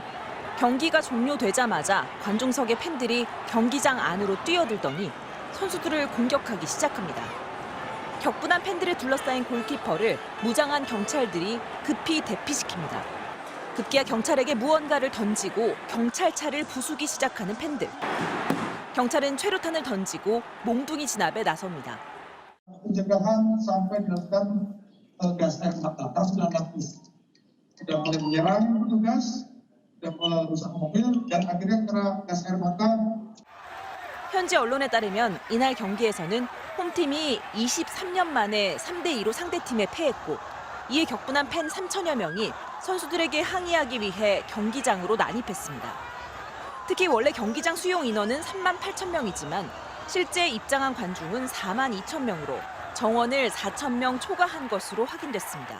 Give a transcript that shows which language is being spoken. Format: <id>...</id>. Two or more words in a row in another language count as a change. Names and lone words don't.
<ko>경기가 종료되자마자 관중석의 팬들이 경기장 안으로 뛰어들더니 선수들을 공격하기 시작합니다. 격분한 팬들에 둘러싸인 골키퍼를 무장한 경찰들이 급히 대피시킵니다. 급기야 경찰에게 무언가를 던지고 경찰차를 부수기 시작하는 팬들. 경찰은 최루탄을 던지고 몽둥이 진압에 나섭니다.</ko> <id>Pencegahan sampai dilakukan gas air mata, sudah lapis. Sudah mulai menyerang petugas, sudah merusak mobil, dan akhirnya kena gas air mata.</id> <ko>현지 언론에 따르면 이날 경기에서는 홈팀이 23년 만에 3대2로 상대팀에 패했고 이에 격분한 팬 3천여 명이 선수들에게 항의하기 위해 경기장으로 난입했습니다. 특히 원래 경기장 수용 인원은 3만 8천 명이지만 실제 입장한 관중은 4만 2천 명으로 정원을 4천 명 초과한 것으로 확인됐습니다.</ko>